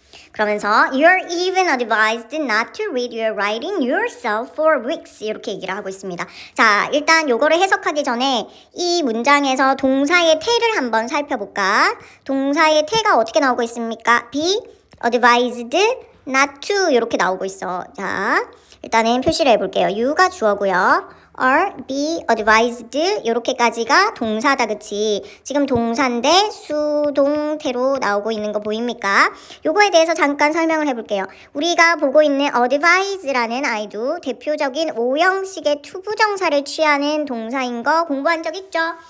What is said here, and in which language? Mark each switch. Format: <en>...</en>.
<en>그러면서 You're even advised not to read your writing yourself for weeks</en> <ko>이렇게 얘기를 하고 있습니다. 자, 일단 요거를 해석하기 전에 이 문장에서 동사의 태를 한번 살펴볼까? 동사의 태가 어떻게 나오고 있습니까?</ko> <en>be advised not to</en> <ko>이렇게 나오고 있어. 자, 일단은 표시를 해볼게요. you가 주어고요. are, be, advised 이렇게까지가 동사다, 그치? 지금 동사인데 수동태로 나오고 있는 거 보입니까? 요거에 대해서 잠깐 설명을 해볼게요. 우리가 보고 있는 advise라는 아이도 대표적인 O형식의 투부정사를 취하는 동사인 거 공부한 적 있죠?</ko>